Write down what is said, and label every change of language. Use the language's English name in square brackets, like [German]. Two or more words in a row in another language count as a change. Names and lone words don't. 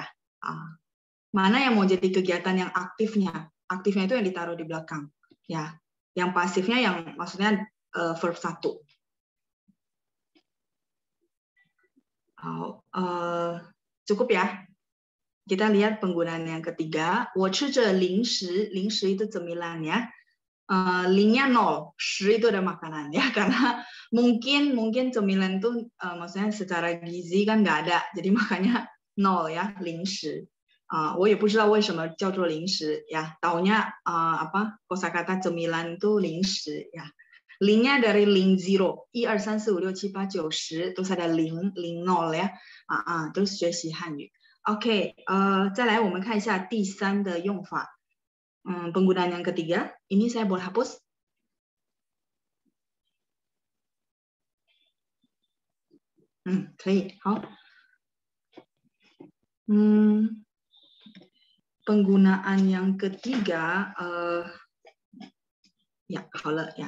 [Indonesian] Mana yang mau jadi kegiatan yang aktifnya. Aktifnya itu yang ditaruh di belakang. Ya. Yang pasifnya yang maksudnya verb 1. Cukup ya. Kita lihat penggunaan yang ketiga. [Chinese] 我吃着零食, 零食 [Indonesian] itu cemilan ya. 零nya 0, 10 itu ada makanan ya. Karena mungkin cemilan itu maksudnya secara gizi kan nggak ada. Jadi makanya 0 ya, [Chinese] 零食. 我也不知道为什么叫做零食 ya. [Indonesian] Taunya apa? Kosakata cemilan itu 零食 ya. 0nya dari 0, 1, 2, 3, 4, 5, 6, 7, 8, 9, 10, terus ada 0, 0 ya. [Chinese] Terus 学习汉语。OK， 再来我们看一下第3的用法。 [Indonesian] Penggunaan yang ketiga, ini saya boleh hapus? Oke, 好。Penggunaan yang ketiga, ya, [Chinese] 好了 ya.